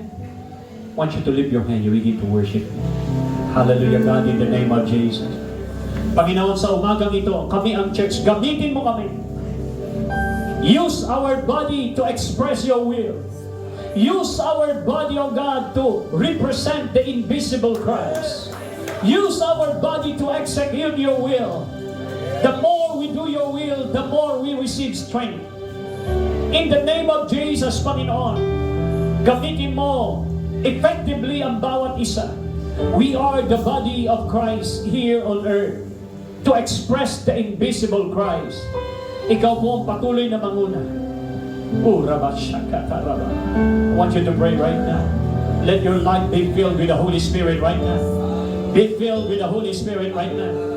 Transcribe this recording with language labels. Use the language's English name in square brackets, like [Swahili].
[English] I want you to lift your hand. You begin to worship me. Hallelujah, God, in the name of Jesus. [Filipino] Panginoon, sa umagang ito, kami ang church. Gamitin mo kami. [English] Use our body to express your will. Use our body, O God, to represent the invisible Christ. Use our body to execute your will. The more we do your will, the more we receive strength. In the name of Jesus, [Filipino] Panginoon, gamitin mo effectively ang bawat isa. [English] We are the body of Christ here on earth to express the invisible Christ. [Filipino] Ikaw po ang patuloy na manguna. [English] I want you to pray right now. Let your life be filled with the Holy Spirit right now. Be filled with the Holy Spirit right now.